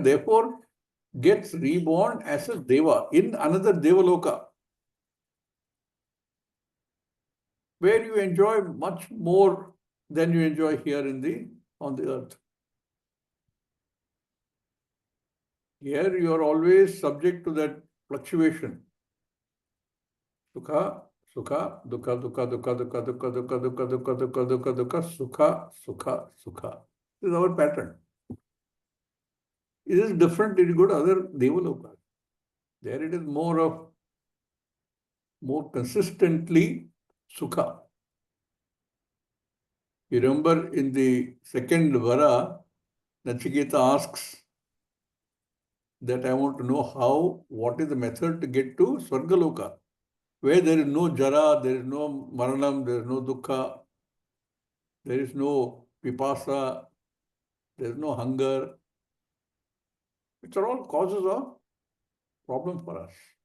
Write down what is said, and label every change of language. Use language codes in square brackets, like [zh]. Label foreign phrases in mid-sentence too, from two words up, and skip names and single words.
[en] Therefore, gets reborn as a deva in another devaloka, where you enjoy much more than you enjoy here on the earth. Here you are always subject to that fluctuation. [sa] Sukha, sukha, dukkha, dukkha, dukkha, dukkha, dukkha, dukkha, dukkha, dukkha, dukkha, dukkha, dukkha, sukha, sukha, sukha. [en] This is our pattern. It is different if you go to other devalokas. There it is more consistently sukha. You remember in the second vara, Nachiketa asks that I want to know what is the method to get to Swargaloka, where there is no jara, there is no maranam, there is no dukkha, there is no pipasa, there is no hunger, which are all causes of problem for us.